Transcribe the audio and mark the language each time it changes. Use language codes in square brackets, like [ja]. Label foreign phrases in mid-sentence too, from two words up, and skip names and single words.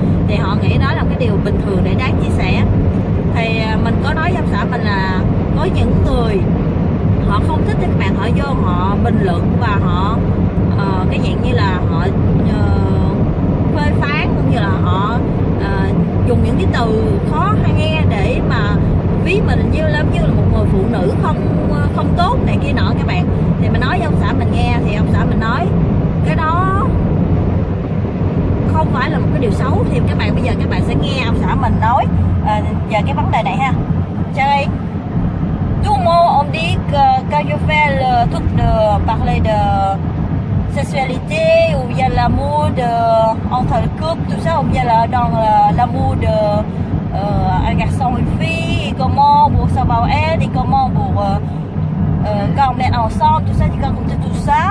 [vi] Thì họ nghĩ đó là cái điều bình thường để đáng chia sẻ. Thì mình có nói với ông xã mình là có những người họ không thích các bạn, họ vô họ bình luận và họ cái dạng như là họ phê phán, cũng như là họ dùng những cái từ khó nghe để mà ví mình như là một người phụ nữ không tốt này kia nọ các bạn. Thì mình nói với ông xã mình nghe, thì ông xã mình nói cái đó không phải là một cái điều xấu. Thì các bạn bây giờ các bạn sẽ nghe ông xã mình nói về cái vấn đề này ha. [fr] Chơi tout le monde on dit que quand je fais le truc de parler de sexualité, ou bien l'amour entre le couple, tout ça, ou bien dans l'amour de un garçon et une fille, et comment pour savoir elle, et comment pour quand on est ensemble, tout ça, j'ai raconté tout ça.